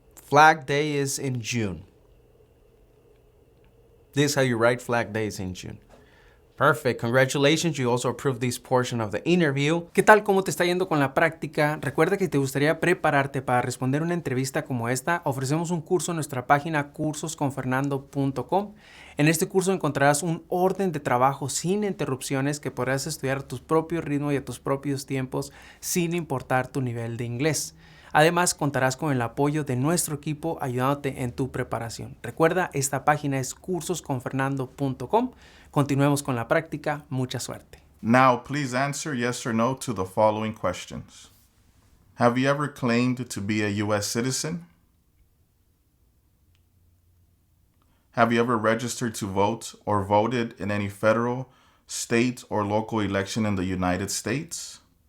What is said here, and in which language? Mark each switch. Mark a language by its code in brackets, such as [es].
[en] Flag Day is in June. This is how you write Flag Day is in June. Perfect. Congratulations. You also approved this portion of the interview. [es] ¿Qué tal? ¿Cómo te está yendo con la práctica? Recuerda que te gustaría prepararte para responder una entrevista como esta. Ofrecemos un curso en nuestra página cursosconfernando.com. En este curso encontrarás un orden de trabajo sin interrupciones que podrás estudiar a tu propio ritmo y a tus propios tiempos sin importar tu nivel de inglés. Además, contarás con el apoyo de nuestro equipo ayudándote en tu preparación. Recuerda, esta página es cursosconfernando.com. Continuemos con la práctica. Mucha suerte. [en] Now, please answer yes or no to the following questions. Have you ever claimed to be a U.S. citizen? Have you ever registered to vote or voted in any federal, state, or local election in the United States?